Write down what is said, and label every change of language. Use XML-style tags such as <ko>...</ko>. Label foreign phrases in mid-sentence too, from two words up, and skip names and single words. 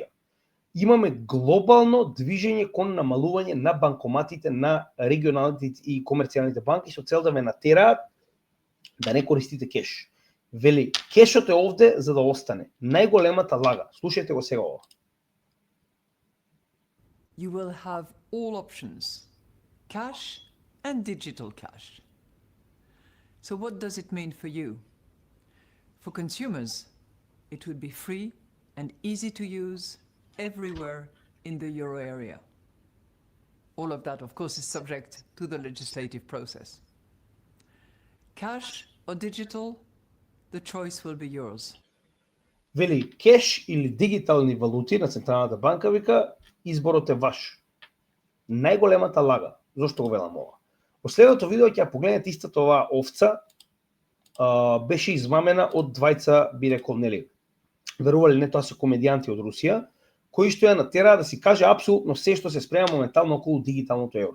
<mk>Имаме глобално движење кон намалување на банкоматите на регионалните и комерцијалните банки со цел да ве натераат да не користите кеш. Вели, кешот е овде за да остане. Најголемата лага. Слушајте го сега ова.</mk> <en>You will have all options, cash and digital cash. So what does it mean for you? For consumers, it would be free and easy to use everywhere in the euro area. All of that, of course, is subject to the legislative process. Cash or digital, the choice will be yours.</en> <mk>Вели, кеш или дигитални валути на Централната банка, вика, изборот е ваш. Најголемата лага. Зошто го велам ова? Последното видео ќе ја погледнете истата оваа овца, беше измамена од двајца, би рекол, нели, верували не, тоа се комедијанти од Русија, кои што ја натераа да си каже апсолутно се што се спрема моментално околу дигиталното евро.</mk>